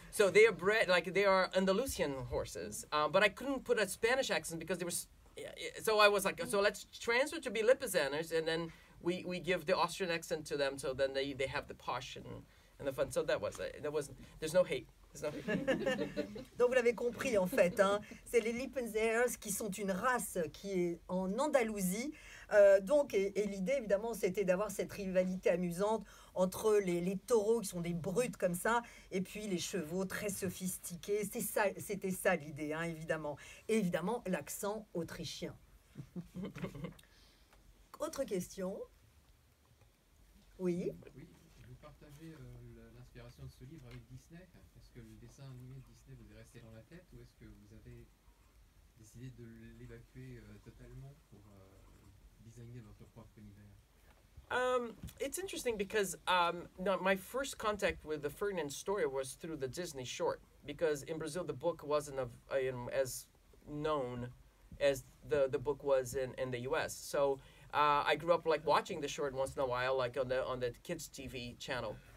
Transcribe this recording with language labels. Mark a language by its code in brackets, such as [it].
[en] So they are bred, like they are Andalusian horses. But I couldn't put a Spanish accent because they were. So I was like, so let's transfer to be Lipizaners, and then we give the Austrian accent to them, so then they have the posh and the fun. So that was there's no hate. [fr] Donc vous l'avez compris en fait, hein, c'est les Lippenzers qui sont une race qui est en Andalousie. Donc, et l'idée évidemment c'était d'avoir cette rivalité amusante entre les taureaux qui sont des brutes comme ça et puis les chevaux très sophistiqués. C'était ça l'idée, hein, évidemment. Et évidemment l'accent autrichien. Autre question? Oui. Oui, vous partagez l'inspiration de ce livre avec Disney? Est-ce que le dessin animé de Disney vous est resté dans la tête ou est-ce que vous avez décidé de l'évacuer totalement pour designer votre propre univers? [en] It's interesting because my first contact with the Ferdinand story was through the Disney short, because in Brazil the book wasn't as known as the book was in the US. So I grew up like watching the short once in a while, like on the kids TV channel.